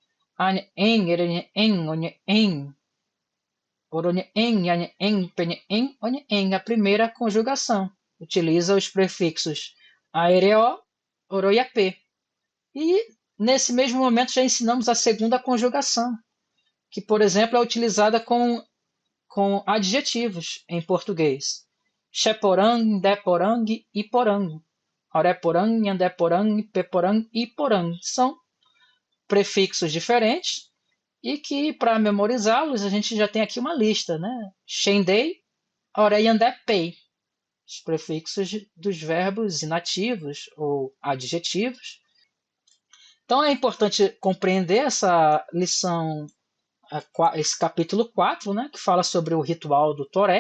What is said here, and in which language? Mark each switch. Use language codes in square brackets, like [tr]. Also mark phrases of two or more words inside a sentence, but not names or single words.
[pt] A primeira conjugação utiliza os prefixos aereo, oroiapê. E nesse mesmo momento já ensinamos a segunda conjugação, que, por exemplo, é utilizada com adjetivos em português. [tpw] Cheporang, deporang e porang. Oreporang, yandeporang, peporang e porang. [pt] São prefixos diferentes e que, para memorizá-los, a gente já tem aqui uma lista, né? [tpw] Shendei, oreyandepei. [pt] Os prefixos dos verbos inativos ou adjetivos. Então é importante compreender essa lição, esse capítulo 4, né, que fala sobre o ritual do Toré.